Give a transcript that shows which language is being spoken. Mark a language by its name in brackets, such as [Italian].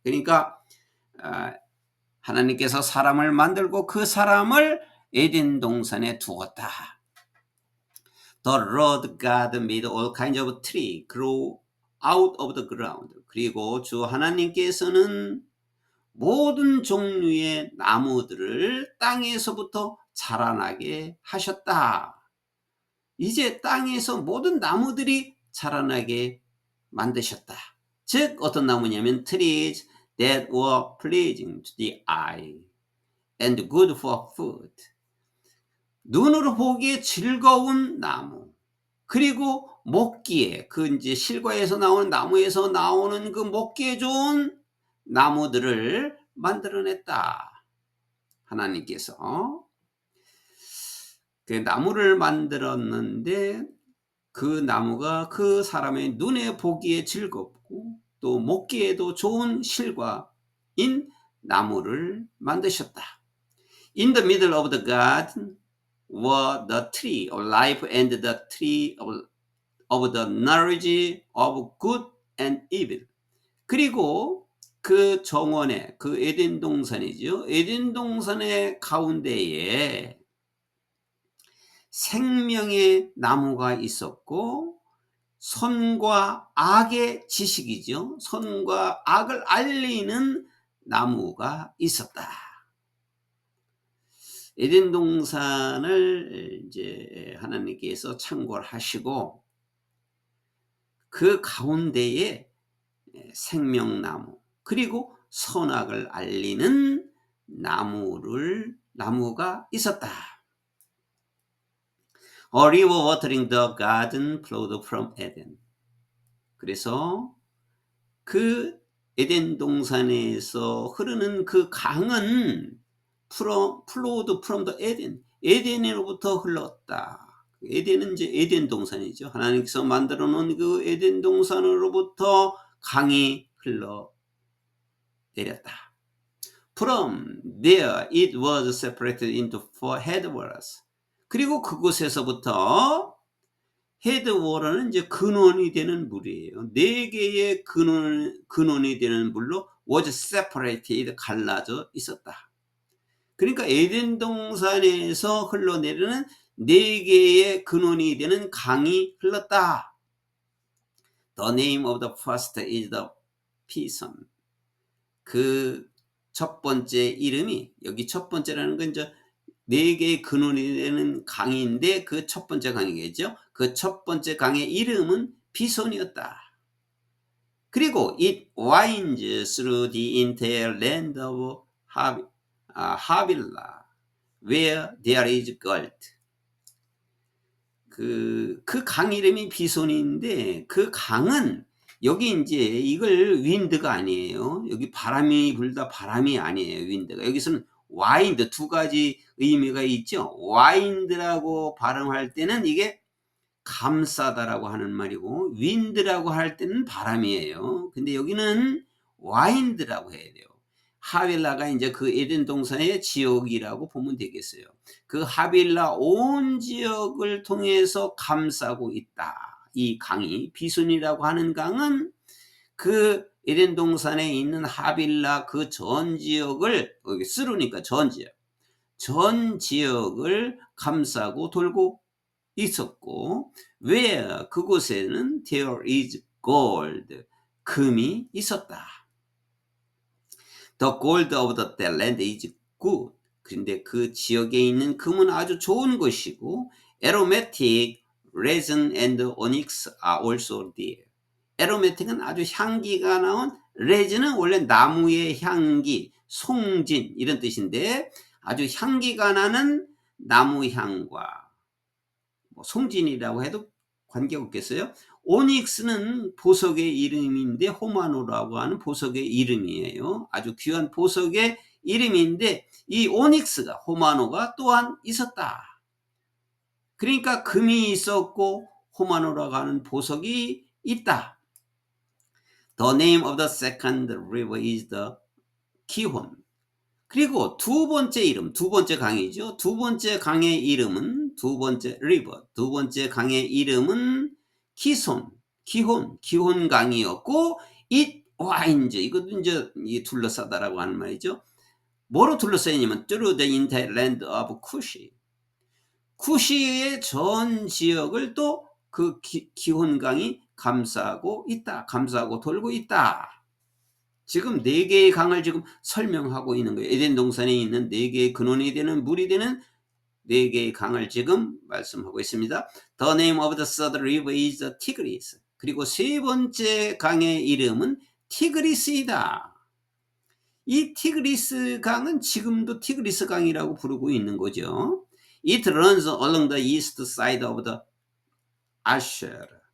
[Korean] 그러니까 하나님께서 사람을 만들고 그 사람을 에덴 동산에 두었다. [English] The Lord God made all kinds of tree grow out of the ground. [Korean] 그리고 주 하나님께서는 모든 종류의 나무들을 땅에서부터 자라나게 하셨다. 이제 땅에서 모든 나무들이 자라나게 만드셨다. 즉 어떤 나무냐면 [English] trees that were pleasing to the eye and good for food. [Korean] 눈으로 보기에 즐거운 나무. 그리고 먹기에 그 이제 실과에서 나오는 나무에서 나오는 그 먹기에 좋은 나무들을 만들어냈다. 하나님께서 그 나무를 만들었는데 그 나무가 그 사람의 눈에 보기에 즐겁고 또 먹기에도 좋은 실과인 나무를 만드셨다. [English] In the middle of the garden were the tree of life and the tree of the knowledge of good and evil. [Korean] 그리고 그 정원에 그 에덴 동산이죠. 에덴 동산의 가운데에 생명의 나무가 있었고 선과 악의 지식이죠. 선과 악을 알리는 나무가 있었다. 에덴 동산을 이제 하나님께서 창고를 하시고 그 가운데에 생명나무 그리고 선악을 알리는 나무가 있었다. [English] A river watering the garden flowed from Eden. [Korean] 그래서 그 에덴 동산에서 흐르는 그 강은 [English] flowed from the Eden. [Korean] 에덴으로부터 흘렀다. 에덴은 이제 에덴 동산이죠. 하나님께서 만들어 놓은 그 에덴 동산으로부터 강이 흘러 내렸다. [English] From there it was separated into 4 headwaters. [Korean] 그리고 그곳에서부터 헤드워터는 이제 근원이 되는 물이에요. 4개의 근원이 되는 물로 [English] was separated, [Korean] 갈라져 있었다. 그러니까 에덴 동산에서 흘러내리는 4개의 근원이 되는 강이 흘렀다. [English] The name of the first is the Pison. [Korean] 그 첫 번째 이름이, 여기 첫 번째라는 건 이제 4개의 근원이 되는 강인데 그 첫 번째 강이겠죠. 그 첫 번째 강의 이름은 비손이었다. 그리고 [English] it winds through the entire land of Havilah, where there is gold. [Korean] 그 강 이름이 비손인데 그 강은 여기 이제 이걸 윈드가 아니에요. 여기 바람이 불다 바람이 아니에요. 윈드가. 여기서는 와인드, 2가지 의미가 있죠. 와인드라고 발음할 때는 이게 감싸다라고 하는 말이고 윈드라고 할 때는 바람이에요. 근데 여기는 와인드라고 해야 돼요. 하빌라가 이제 그 에덴 동산의 지역이라고 보면 되겠어요. 그 하빌라 온 지역을 통해서 감싸고 있다. 이 강이 비손이라고 하는 강은 그 에덴 동산에 있는 하빌라 그 전 지역을, 여기 쓰루니까 전 지역을 감싸고 돌고 있었고, 왜 그곳에는 [English] there is gold, [Korean] 금이 있었다. [English] The gold of the land is good. [Korean] 근데 그 지역에 있는 금은 아주 좋은 것이고, [English] aromatic resin and onyx are also there. [Korean] aromatic은 아주 향기가 나온, resin은 원래 나무의 향기, 송진 이런 뜻인데 아주 향기가 나는 나무 향과 송진이라고 해도 관계없겠어요. 오닉스는 보석의 이름인데 호마노라고 하는 보석의 이름이에요. 아주 귀한 보석의 이름인데 이 오닉스가, 호마노가 또한 있었다. 그러니까 금이 있었고 호마노라고 하는 보석이 있다. [English] The name of the second river is the 기혼. [Korean] 그리고 두 번째 이름, 두 번째 강이죠. 두 번째 강의 이름은, 두 번째 리버, 두 번째 강의 이름은 기손, 기혼 강이었고, [English] it winds, [Korean] 이것도 이제 둘러싸다라고 하는 말이죠. 뭐로 둘러싸이냐면 [English] through the entire land of Cush. [Korean] 쿠시의 전 지역을 또 그 기혼강이 감싸고 있다. 감싸고 돌고 있다. 지금 4개의 강을 지금 설명하고 있는 거예요. 에덴 동산에 있는 4개의 근원이 되는 물이 되는 4개의 강을 지금 말씀하고 있습니다. [English] The name of the third river is the Tigris. [Korean] 그리고 세 번째 강의 이름은 티그리스이다. 이 티그리스 강은 지금도 티그리스 강이라고 부르고 있는 거죠. [English] It runs along the east side of the Asher.